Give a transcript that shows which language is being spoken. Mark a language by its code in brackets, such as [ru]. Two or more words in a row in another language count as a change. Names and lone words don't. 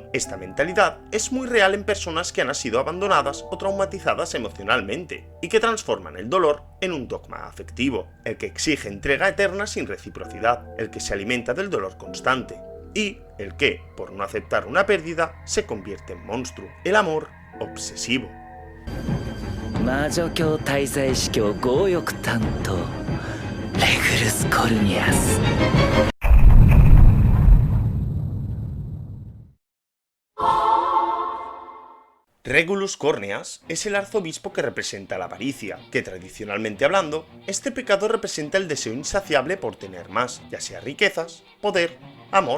[es] Esta mentalidad es muy real en personas que han sido abandonadas o traumatizadas emocionalmente, y que transforman el dolor en un dogma afectivo, el que exige entrega eterna sin reciprocidad, el que se alimenta del dolor constante, y el que, por no aceptar una pérdida, se convierte en monstruo, el amor obsesivo. [ja] 魔女教滞在司教強欲担当レグルス・コルニアス。 [es] Regulus Corneas es el arzobispo que representa la avaricia, que tradicionalmente hablando, este pecado representa el deseo insaciable por tener más, ya sea riquezas, poder, amor.